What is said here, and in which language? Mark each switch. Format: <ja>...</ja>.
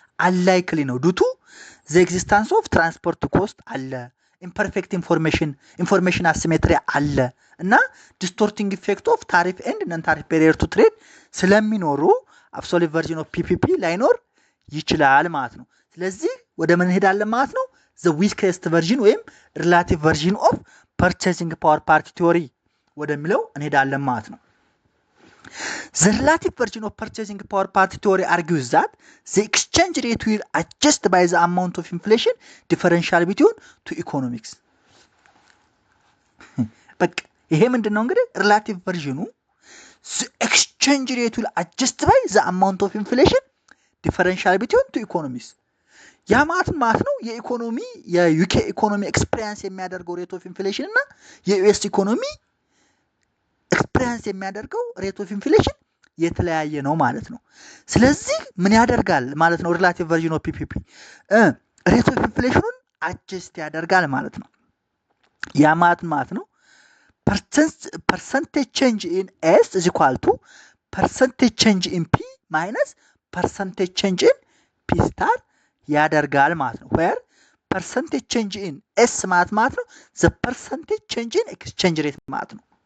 <am>አንላይክሊ ነው ዱቱ ዘ ኤግዚስተንስ ኦፍ ትራንስፖርት ኮስት አለ፣ ኢምፐርፌክት ኢንፎርሜሽን አሲሜትሪ አለ እና ዲስቶርቲንግ ኢፌክት ኦፍ ታሪፍ ኤንድ ነን ታሪፍ ቤሪየር ቱ ትሬድ ስለሚኖሩ አብሶሉት ቨርዥን ኦፍ ፒፒፒ ላይኖር ይችላል ማለት ነው። ስለዚህ ወደ ምን እንሄዳለን ማለት ነው? ዘ ዊከስት ቨርዥን ወይም ሪላቲቭ ቨርዥን ኦፍ ፐርቼዚንግ ፓወር ፓርቲ ቲዮሪ ወደሚለው እንሄዳለን ማለት ነው።</am> <en>The relative version of purchasing power parity theory argues that the exchange rate will adjust by the amount of inflation differential between two economics.</en> <am>በቃ ይሄ ምንድነው እንግዲህ ሪላቲቭ ቨርዥኑ</am> <en>the exchange rate will adjust by the amount of inflation differential between two economies.</en> <am>ያ ማለት ነው የኢኮኖሚ የዩኬ ኢኮኖሚ ኤክስፒሪየንስ የሚያደርገው ሬት ኦፍ ኢንፍሌሽን እና የዩኤስ ኢኮኖሚ ኤክስፒሪየንስ የሚያደርገው ሬት ኦፍ ኢንፍሌሽን የተለያየ ነው ማለት ነው። ስለዚህ ምን ያደርጋል ማለት ነው? ሪላቲቭ ቨርዥን ኦፍ ፒፒፒ ሬት ኦፍ ኢንፍሌሽኑን አጀስት ያደርጋል ማለት ነው። ያ ማለት ነው ፐርሰንቴጅ ቼንጅ ኢን ኤስ ኢዝ ኢኳል ቱ ፐርሰንቴጅ ቼንጅ ኢን ፒ ማይነስ ፐርሰንቴጅ ቼንጅ ኢን ፒ ስታር ያደርጋል ማለት ነው። ዌር ፐርሰንቴጅ ቼንጅ ኢን ኤስ ማለት ነው ዘ ፐርሰንቴጅ ቼንጅ ኢን ኤክስቼንጅ ሬት ማለት ነው።</am>